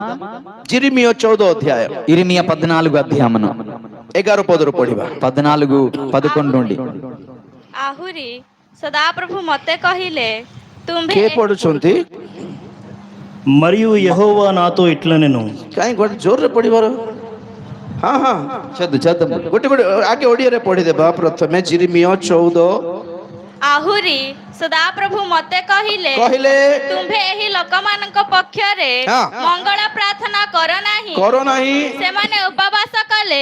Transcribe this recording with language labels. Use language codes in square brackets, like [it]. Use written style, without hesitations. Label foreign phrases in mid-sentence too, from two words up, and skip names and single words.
[hi] जिरिमियो 14 अध्याय [te] ఇరిమియా 14 అధ్యాయమును [or] 11 ପଦରୁ ପଢିବା। [te] 14:11 నుండి। [or] ଆହୁରି ସଦାପ୍ରଭୁ ମୋତେ କହିଲେ, ତୁମ୍ଭେ କିଏ ପଢୁଛନ୍ତି? [te] మరియు యెహోవా నాతో ఇట్లనెను, [or] କାହିଁ ଗୋଟେ ଜୋରରେ ପଢିବାର? ହଁ ହଁ [te] చదువు [or] ଗୋଟେ ଗୋଟେ ଆଗେ ଓଡ଼ିଆରେ ପଢିଦେବା। ପ୍ରଥମେ ଜିରିମିୟ 14। ଆହୁରି ସଦାପ୍ରଭୁ ମୋତେ କହିଲେ, ତୁମ୍ଭେ ଏହି ଲୋକମାନଙ୍କ ପକ୍ଷରେ ହଁ। ମଙ୍ଗଳ ପ୍ରାର୍ଥନା କର ନାହିଁ। ସେମାନେ ଉପବାସ କଲେ,